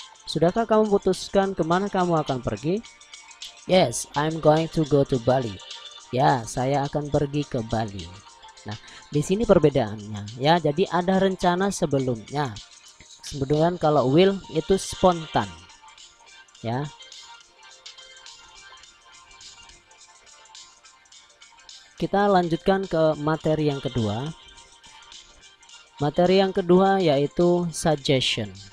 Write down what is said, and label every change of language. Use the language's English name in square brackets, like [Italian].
[Indonesian] Sudahkah kamu putuskan kemana kamu akan pergi? [English] Yes, I'm going to go to Bali. [Indonesian] Ya, saya akan pergi ke Bali. Nah, di sini perbedaannya ya. Jadi ada rencana sebelumnya. Kemudian kalau will itu spontan. Ya. Kita lanjutkan ke materi yang kedua. Materi yang kedua yaitu suggestion.